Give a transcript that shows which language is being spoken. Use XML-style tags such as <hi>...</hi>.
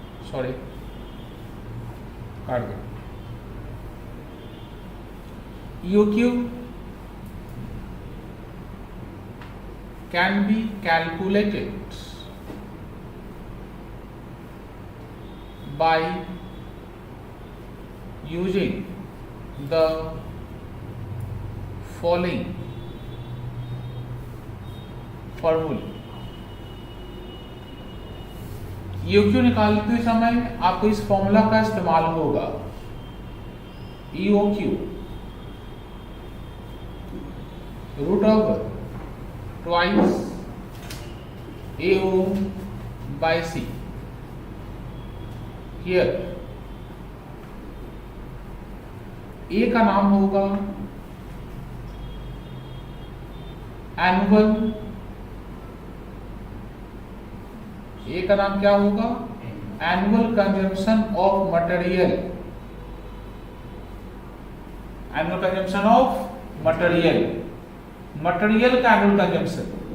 <en>sorry,</en> <hi>काट दो,</hi> <en>EOQ can be calculated by using the following formula.</en> <hi>EOQ निकालते समय आपको इस फॉर्मूला का इस्तेमाल होगा।</hi> <en>EOQ root of twice AO by C।</en> <hi>Here A का नाम होगा एनुअल, ए का नाम क्या होगा, annual consumption of material, annual consumption of material, material का एनुअल कंजम्पशन।</hi>